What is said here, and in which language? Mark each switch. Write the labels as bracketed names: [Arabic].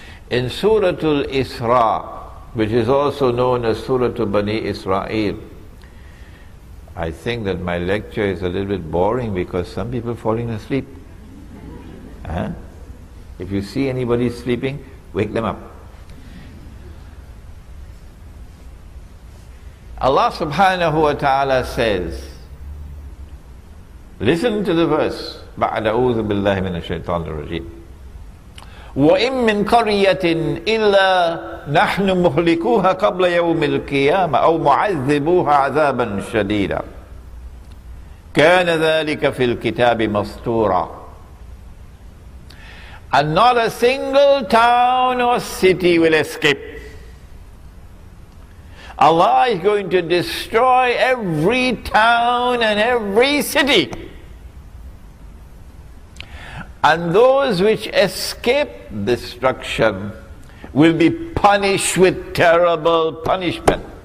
[English] In Surah Al-Isra, which is also known as Surah Bani Israel. I think that my lecture is a little bit boring because some people are falling asleep. If you see anybody sleeping, wake them up. Allah subhanahu wa ta'ala says, listen to the verse, [Arabic] بعد أعوذ بالله من الشيطان الرجيم وإن من قرية إلا نحن مهلكوها قبل يوم القيامة أو معذبوها عذابا شديدا كان ذلك في الكتاب مسطورا. [English] And not a single town or city will escape. Allah is going to destroy every town and every city. And those which escape destruction will be punished with terrible punishment.